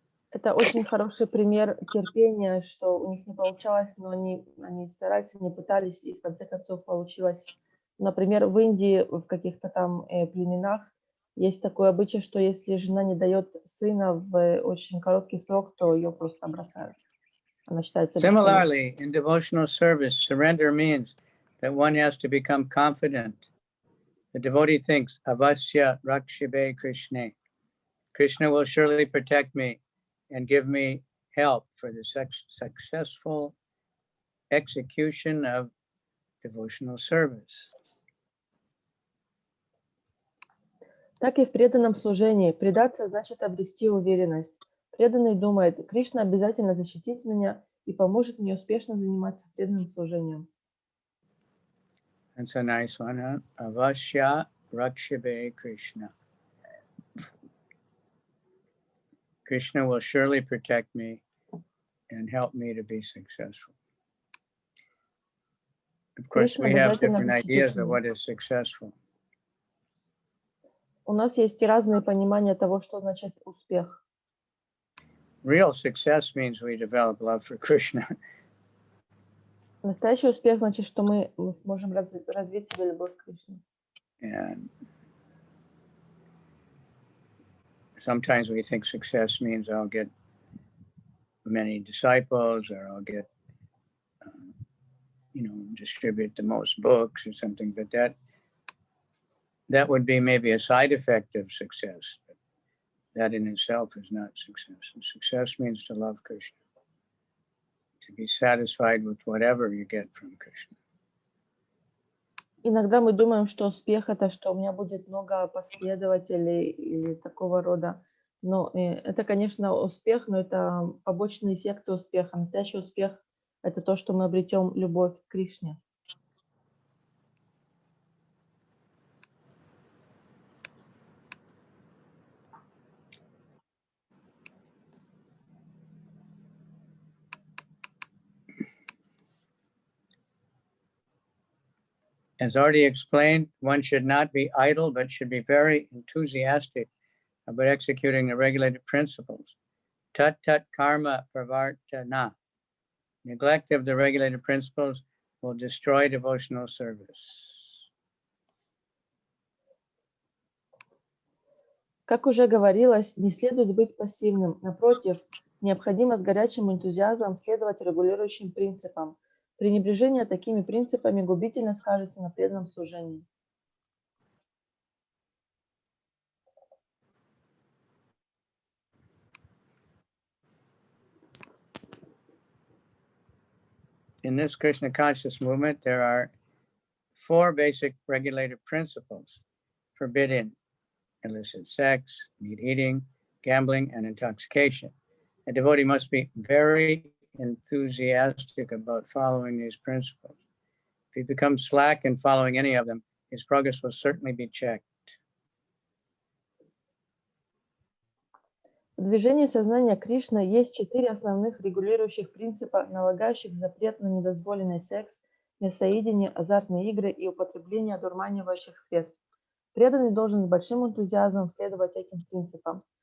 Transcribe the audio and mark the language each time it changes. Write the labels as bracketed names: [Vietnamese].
[Russian] Это очень хороший пример терпения, что у них не получалось, но они старались, они пытались, и в конце концов получилось. Например, в Индии, в каких-то там племенах есть такой обычай, что если жена не дает сына в очень короткий срок, то ее просто бросают. Она считается бесполезной. [English] Similarly, in devotional service, surrender means that one has to become confident. The devotee thinks, [Bangla] Avasya Rakshibe Krishna. [English] Krishna will surely protect me and give me help for the successful execution of devotional service. [Russian] Так и в преданном служении. Предаться значит обрести уверенность. Преданный думает, Кришна обязательно защитит меня и поможет мне успешно заниматься преданным служением. [English] That's a nice one, huh? [Bangla] Avasya Rakshibe Krishna. [English] Krishna will surely protect me and help me to be successful. Of course, we have different ideas of what is successful. [Russian] У нас есть и разные понимания того, что значит успех. [English] Real success means we develop love for Krishna. [Russian] Настоящий успех значит, что мы сможем развить себе любовь к Кришне. [English] And sometimes we think success means I'll get many disciples, or I'll get, distribute the most books or something, but that would be maybe a side effect of success. But that in itself is not success. And success means to love Krishna, to be satisfied with whatever you get from Krishna. [Russian] Иногда мы думаем, что успех — это что у меня будет много последователей или такого рода. Но это, конечно, успех, но это побочные эффекты успеха. Настоящий успех — это то, что мы обретем любовь к Кришне. [English] As already explained, one should not be idle, but should be very enthusiastic about executing the regulated principles. [Sanskrit] Tat tat karma pravartana. [English] Neglect of the regulated principles will destroy devotional service. [Russian] Как уже говорилось, не следует быть пассивным. Напротив, необходимо с горячим энтузиазмом следовать регулирующим принципам. Пренебрежение такими принципами губительно скажется на преданном служении. [English] In this Krishna conscious movement, there are 4 basic regulated principles forbidding illicit sex, meat eating, gambling, and intoxication. A devotee must be very enthusiastic about following these principles. If he becomes slack in following any of them, his progress will certainly be checked. [Russian] В движении сознания Кришны есть 4 основных регулирующих принципа, налагающих запрет на недозволенный секс, мясоедение, азартные игры и употребление одурманивающих средств. Преданный должен с большим энтузиазмом следовать этим принципам.